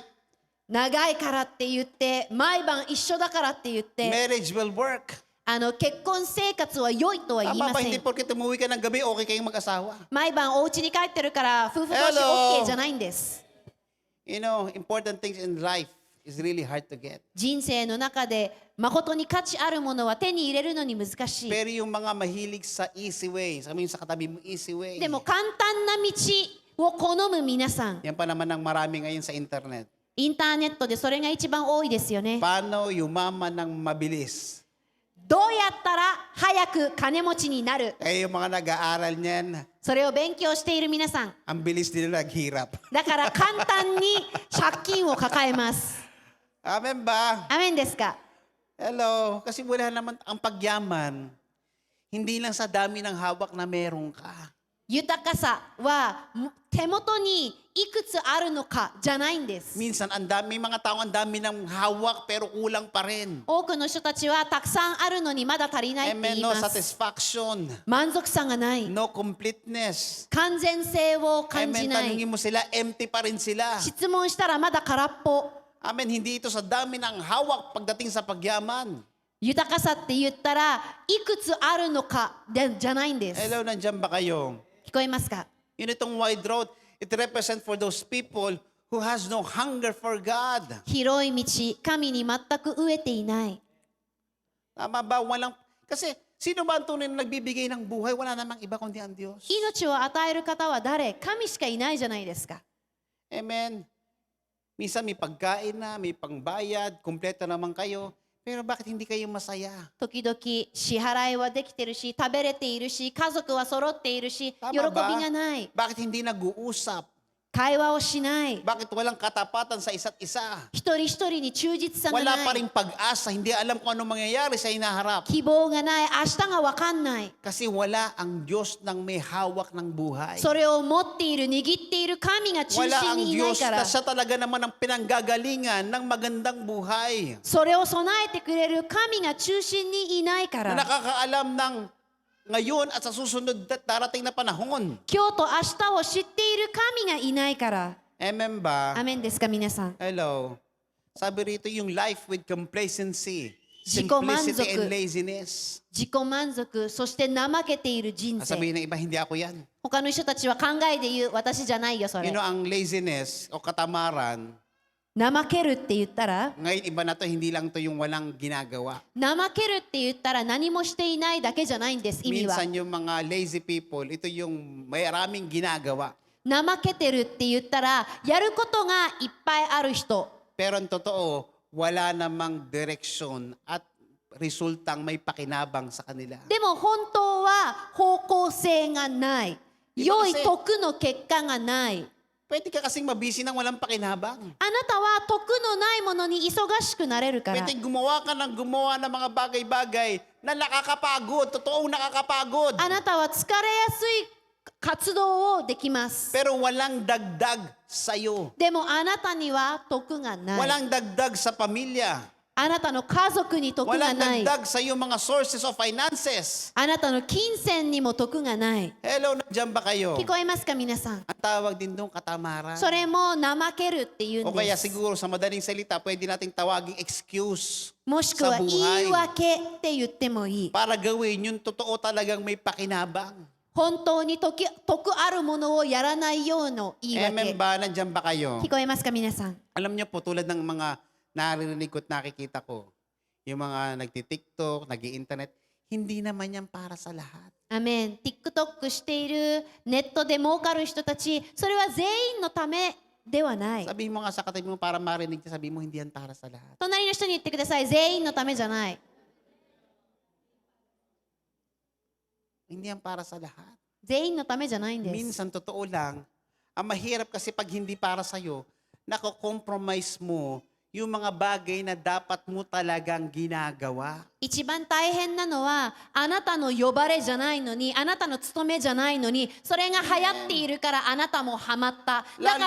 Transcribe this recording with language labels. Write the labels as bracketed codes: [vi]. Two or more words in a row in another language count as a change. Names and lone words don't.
[ja] 長いからって言って毎晩一緒だからって言って [en] Marriage will work. [ja] 結婚生活は良いとは言い [tl] Tama [ja] ま [tl] ba, [ja] せ [tl] hindi [ja] ん。 [tl] porket umuwi ka ng gabi, okay kayong mag-asawa. [ja] 毎晩お家に帰ってるから夫婦同士 [tl] Hello. [ja] OK じゃないんです。 [en] You know, important things in life is really hard to get. [ja] 人生の中で誠に価値あるものは手に入れるのに難しい。 [tl] Pero yung mga mahilig sa [en] easy way, [tl] sabi mo sa katabi mo, [en] easy way. [ja] でも簡単な道を好む皆さん、 [tl] Yan pa naman ang marami ngayon sa internet. [ja] インターネットでそれが一番多いですよね。 [tl] Paano yumaman ng mabilis? [ja] どうやったら早く金持ちになる。 [tl] Eh, yung mga nag-aaral niyan, [ja] それを勉強している皆さん。 [tl] ang bilis nila naghirap. [ja] だから簡単に借金を抱えます。 [tl] Amen ba? [ja] アメンですか？ [tl] Hello. Kasi wala naman ang pagyaman, hindi lang sa dami ng hawak na meron ka. [ja] 豊かさは手元にいくつあるのかじゃないんです。 [tl] Minsan, may mga tao ang dami ng hawak pero kulang pa rin. [ja] 多くの人たちはたくさんあるのにまだ足りないって [tl] Amen. [ja] 言い [en] No [ja] ます。 [en] satisfaction. [ja] 満足さがない。 [en] No completeness. [ja] 完全性を感じ [tl] Amen. [ja] ない。 [tl] Tanungin mo sila, empty pa rin sila. [ja] 質問したらまだ空っぽ。 [tl] Amen. Hindi ito sa dami ng hawak pagdating sa pagyaman. [ja] 豊かさって言ったらいくつあるのかじゃないんです。 [tl] Hello, nandiyan ba kayo? [ja] 聞こえますか？ [en] Yun itong wide road, it represents for those people who has no hunger for God. [ja] 広い道、神に全く飢えていない。 [tl] Tama ba? Kasi sino ba ang tunay na nagbibigay ng buhay? Wala namang iba kundi ang Diyos. [ja] 命を与える方は誰？神しかいないじゃないですか。 [tl] Amen. Minsan may pagkain na, may pangbayad, kumpleto naman kayo. Pero bakit hindi kayo masaya? [ja] 時々支払いはできてるし、食べれているし、家族は揃っているし、 [tl] Tama [ja] 喜び [tl] ba? [ja] がない。 [tl] Bakit hindi nag-uusap? [ja] 会話をしない。 [tl] Bakit walang katapatan sa isa't isa? [ja] 一人一人に忠実さが [tl] Wala [ja] な [tl] pa [ja] い。 [tl] rin pag-asa, hindi alam kung ano mangyayari sa hinaharap. [ja] 希望がない。明日がわかんない。 [tl] Kasi wala ang Diyos ng may hawak ng buhay. [ja] それを持っている、握っている神が中 [tl] Wala [ja] 心 [tl] ang [ja] にいない [tl] Diyos [ja] か [tl] na [ja] ら。 [tl] siya talaga naman ang pinanggagalingan ng magandang buhay. [ja] それを備えてくれる神が中心にいないか [tl] Na [ja] ら。 [tl] nakakaalam ng ngayon at sa susunod at darating na panahon. [ja] 今日と明日を知っている神がいないから。 [tl] Amen ba? [ja] アメンですか皆さん。 [tl] Hello. Sabi rito yung [en] life with complacency, [ja] 自己満足。 [en] simplicity and laziness. [ja] 自己満足、そして怠けている人生。 [tl] Sabihin ng iba, hindi ako yan. [ja] 他の人たちは考えで言う、私じゃないよそれ [en] You know, [tl] ang laziness o katamaran, [ja] 怠けるって言ったら、 [tl] ngayon iba na to, hindi lang to yung walang ginagawa. [ja] 怠けるって言ったら何もしていないだけじゃないんです、意味は。 [tl] Minsan yung mga [en] lazy people, [tl] ito yung maraming ginagawa. [ja] 怠けてるって言ったら、やることがいっぱいある人。 [tl] Pero ang totoo, wala namang direksyon at resultang may pakinabang sa kanila. [ja] でも本当は方向性がない。良い徳の結果がない。 [tl] Pwede ka kasing mabisi ng walang pakinabang. [ja] あなたは徳のないものに忙しくなれるから。 [tl] Pwede gumawa ka ng gumawa ng mga bagay-bagay na nakakapagod, totoong nakakapagod. [ja] あなたは疲れやすい活動をできます。 [tl] Pero walang dagdag sa'yo. [ja] でもあなたには徳がない。 [tl] Walang dagdag sa pamilya. [ja] あなたの家族に徳が [tl] Walang [ja] ない。 [tl] dagdag sa iyong mga [en] sources of finances. [ja] あなたの金銭にも徳がない。 [tl] Hello, nandiyan ba kayo? [ja] 聞こえますか皆さん。 [tl] Ang tawag din doon katamaran. [ja] それも怠けるって言う [tl] O [ja] ん [tl] kaya [ja] です。 [tl] siguro sa madaling salita, pwede nating tawaging excuse [ja] もしくは [tl] sa [ja] 言 [tl] buhay [ja] い訳って言ってもいい。 [tl] para gawin yung totoo talagang may pakinabang. [ja] 本当に徳あるものをやらないような言い [tl] Amen [ja] 訳。 [tl] ba? Nandiyan ba kayo? [ja] 聞こえますか皆さん。 [tl] Alam niyo po, tulad ng mga narinig ko at nakikita ko, yung mga nagti-TikTok, nag-i-internet, hindi naman yan para sa lahat. [ja] アメン。TikTok しているネットで儲かる人たち、それは全員のためではない。 [tl] Sabihin mo nga sa katabi mo para marinig niya, sabihin mo hindi yan para sa lahat. [ja] 隣の人に言ってください。全員のためじゃない。 [tl] Hindi yan para sa lahat. [ja] 全員のためじゃないんです。 [tl] Minsan, totoo lang, ang mahirap kasi pag hindi para sa'yo, nako-compromise mo yung mga bagay na dapat mo talagang ginagawa. [ja] 一番大変なのはあなたの呼ばれじゃないのにあなたの務めじゃないのにそれが流行っているからあなたもハマっただから